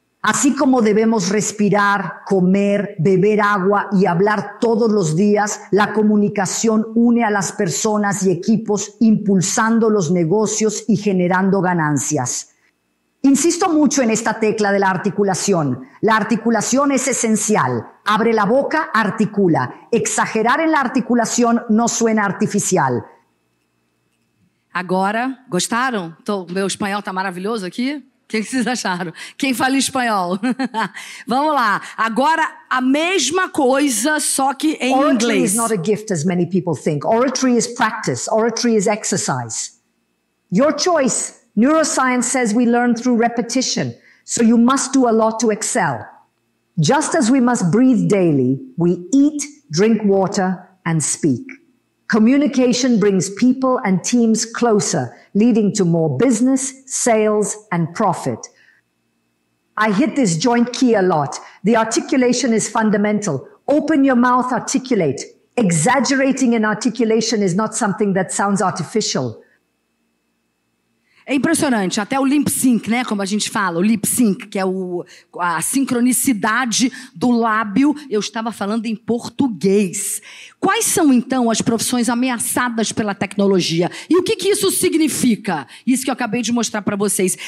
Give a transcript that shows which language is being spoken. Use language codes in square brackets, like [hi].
[es] Así como debemos respirar, comer, beber agua y hablar todos los días, la comunicación une a las personas y equipos, impulsando los negocios y generando ganancias. Insisto mucho en esta tecla de la articulación. La articulación es esencial. Abre la boca, articula. Exagerar en la articulación no suena artificial. [pt] Agora, gostaram? Meu espanhol tá maravilhoso aqui? O que vocês acharam? Quem fala espanhol? Vamos lá. Agora, a mesma coisa, só que em inglês. [en] Oratory is not a gift as many people think. Oratory is practice. Oratory is exercise. Your choice. Neuroscience says we learn through repetition, so you must do a lot to excel. Just as we must breathe daily, we eat, drink water, and speak. Communication brings people and teams closer, leading to more business, sales, and profit. I hit this joint key a lot. The articulation is fundamental. Open your mouth, articulate. Exaggerating in articulation is not something that sounds artificial. [pt] É impressionante, até o lip sync, né, como a gente fala, o lip sync, que é a sincronicidade do lábio, eu estava falando em português. Quais são, então, as profissões ameaçadas pela tecnologia? E o que isso significa? Isso que eu acabei de mostrar para vocês.